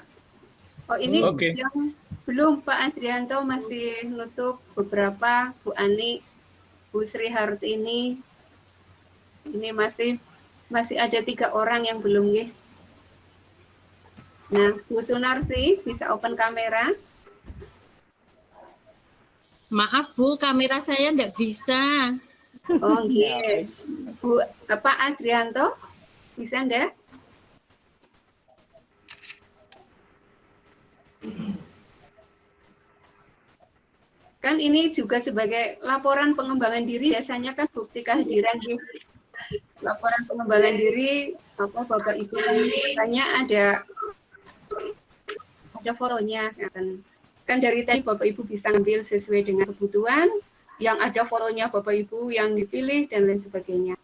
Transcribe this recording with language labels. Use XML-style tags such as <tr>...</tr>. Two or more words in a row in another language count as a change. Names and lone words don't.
<id>Oh, ini yang belum Pak Adrianto masih nutup beberapa, Bu Ani, Bu Sri Hartini. Ini masih ada 3 orang yang belum nggih. Nah, Bu Sunarsi bisa open kamera. Maaf Bu, kamera saya enggak bisa. Oh, nggih. Bu Pak Adrianto bisa enggak? Kan ini juga sebagai laporan pengembangan diri, biasanya kan bukti kehadiran gitu. Laporan pengembangan diri apa Bapak Ibu tanya ada fotonya kan dari tadi Bapak Ibu bisa ambil sesuai dengan kebutuhan, yang ada fotonya Bapak Ibu yang dipilih dan lain sebagainya.</id>